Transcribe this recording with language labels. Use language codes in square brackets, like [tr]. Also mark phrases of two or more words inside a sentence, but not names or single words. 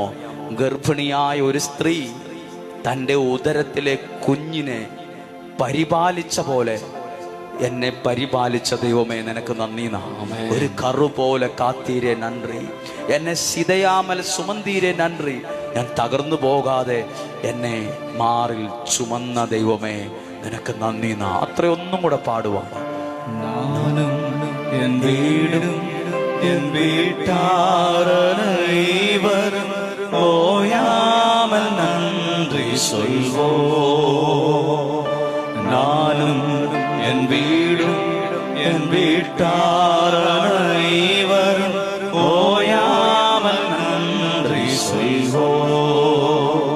[ml] ഗർഭിണിയായ ഒരു സ്ത്രീ തൻ്റെ ഉദരത്തിലെ കുഞ്ഞിനെ പരിപാലിച്ച പോലെ എന്നെ പരിപാലിച്ച ദൈവമേ നിനക്ക് നന്ദി. [ta] ஒரு கரு போலே காத்தீரே நன்றி, என்னை சிதையாமல் சுமந்தீரே நன்றி. [ml] ഞാൻ തകർന്നു പോകാതെ എന്നെ മാറിൽ ചുമന്ന ദൈവമേ നിനക്ക് നന്ദി. അത്രയൊന്നും കൂടെ പാടുവാണ്. [ta] நானும் என் வீடும் என் வீட்டாரைவரும் ஓயாமல் நன்றி சொல்வோம். நானும் என் வீடும் என் வீட்டாரைவரும் ஓயாமல் நன்றி சொல்வோம்.